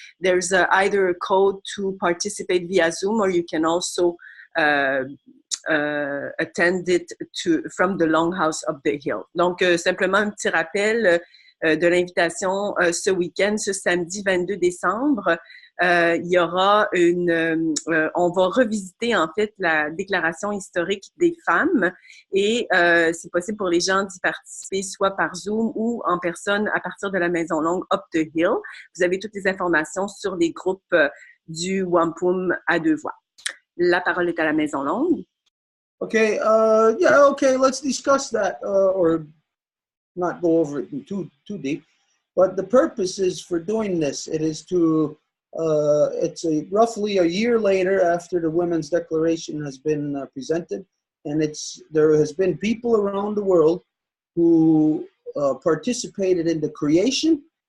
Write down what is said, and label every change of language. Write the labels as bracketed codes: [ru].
[en] There's either a code to participate via Zoom, or you can also attend it from the Longhouse up the hill. [fr] Donc, simplement un petit rappel de l'invitation ce week-end, ce samedi 22 décembre. Il y aura on va revisiter en fait la déclaration historique des femmes et c'est possible pour les gens d'y participer soit par Zoom ou en personne à partir de la Maison Longue [en] up the hill. [fr] Vous avez toutes les informations sur les groupes du Wampum à Deux Voies. La parole est à la Maison Longue. [en] Okay, yeah, okay, let's discuss that, or not go over it too deep, but the purpose is for doing this. It is to, it's roughly a year later after the Women's Declaration has been presented, and there has been people around the world who participated in the creation